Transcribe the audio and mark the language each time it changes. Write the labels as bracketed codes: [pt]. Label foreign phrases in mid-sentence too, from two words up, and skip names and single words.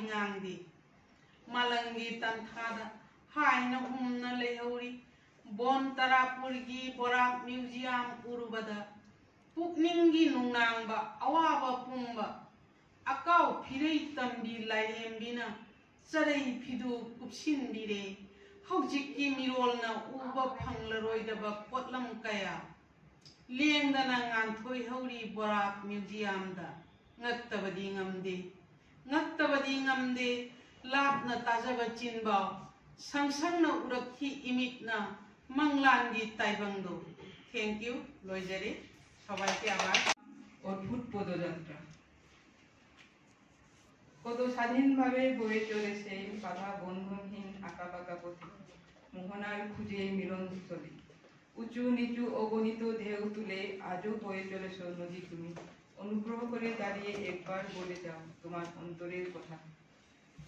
[mni] ngang मालंगी तंथादा हाइन हुमन लेहौरी बोन तरापुरगी बोराक म्यूजियम उरुबदा पुकनिंगी नुंगनांगबा अवाबा पुंबा अकाउ फिरई तंबी लाइरेमबिना चरई फिदु कुपसिनबिरे हौजिक्की मिरोलना उबा फंगलरोइदबा पोटलम कया लेंदना nganthoi hauri borak museum da ngaktabadi ngamde lapna tajaba chinbaw sangsangna urakhi imitna manglangi taibangdo [en] thank you [mni] loijare [bn] সবাইকে আবার অদ্ভুত পদযাত্রা কত স্বাধীনভাবে বয়ে চলেছে বাধা বন্ধনহীন আঁকাবাঁকা পথে মোহনার খুঁজে মিলনস্থলী উঁচু নিচু অগণিত ঢেউ তুলে আজও বয়ে চলেছ নদী তুমি অনুগ্রহ করে দাঁড়িয়ে একবার বলে যাও তোমার অন্তরের কথা